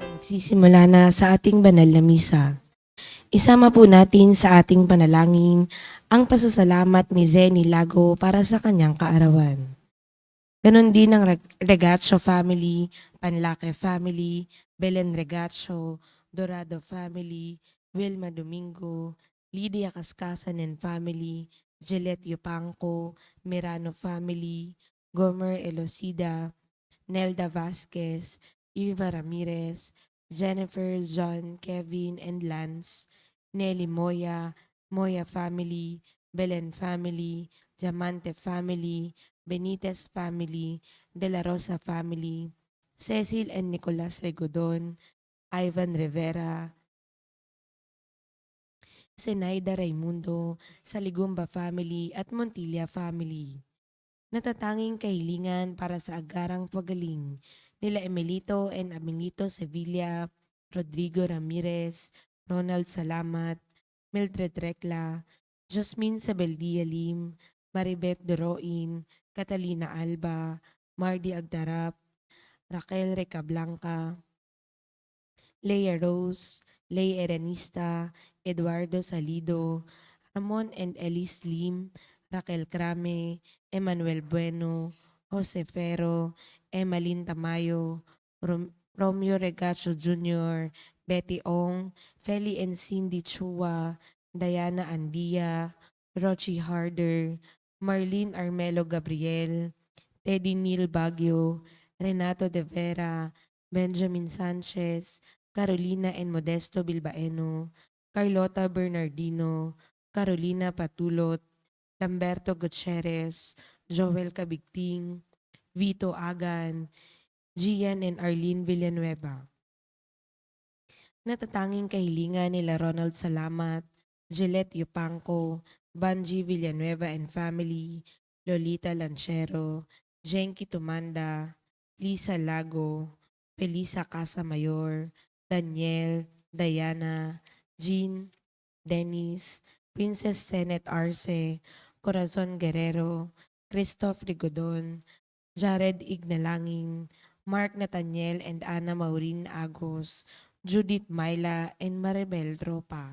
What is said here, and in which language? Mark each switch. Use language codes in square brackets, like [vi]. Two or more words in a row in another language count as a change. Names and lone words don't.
[tl] Magsisimula na sa ating banal na misa. Isama po natin sa ating panalangin ang pasasalamat ni Zenny Lago para sa kanyang kaarawan. Ganon din ang Regacho family, Panlaque family, Belen Regacho, Dorado family, Wilma Domingo, Lydia Cascasan and family, Gillette Yupanco, Mirano family, Gomer Elocida, Nelda Vasquez, Irma Ramirez, Jennifer, John, Kevin, and Lance, Nelly Moya, Moya family, Belen family, Diamante family, Benitez family, De La Rosa family, Cecil and Nicolas Regodon, Ivan Rivera, Zenaida Raimundo, Saligumba family at Montilla family. Natatanging kahilingan para sa agarang pagaling nila Emilito and Amelito Sevilla, Rodrigo Ramirez, Ronald Salamat, Mildred Recla, Jasmine Sabeldia Lim, Maribeth Doroin, Catalina Alba, Mardy Agdarap, Raquel Recablanca, Leia Rose, Lei Erenista, Eduardo Salido, Ramon and Elise Lim, Raquel Crame, Emmanuel Bueno, Jose Ferro, Emmalyn Tamayo, Romeo Regacho Jr., Betty Ong, Feli and Cindy Chua, Diana Andia, Rochi Harder, Marlene Armelo Gabriel, Teddy Neil Baguio, Renato De Vera, Benjamin Sanchez, Carolina and Modesto Bilbaeno, Carlota Bernardino, Carolina Patulot, Lamberto Gutierrez, Joel Cabigting, Vito Agan, Gian and Arlene Villanueva. Natatanging kahilingan nila Ronald Salamat, Gillette Yupanco, Banji Villanueva and family, Lolita Lanchero, Jenky Tumanda, Lisa Lago, Felisa Casamayor, Daniel, Diana, Jean, Dennis, Princess Senet Arce, Corazon Guerrero, Christoph Rigodon, Jared Ignalangin, Mark Nathaniel and Ana Maureen Agos, Judith Myla and Maribel Tropa.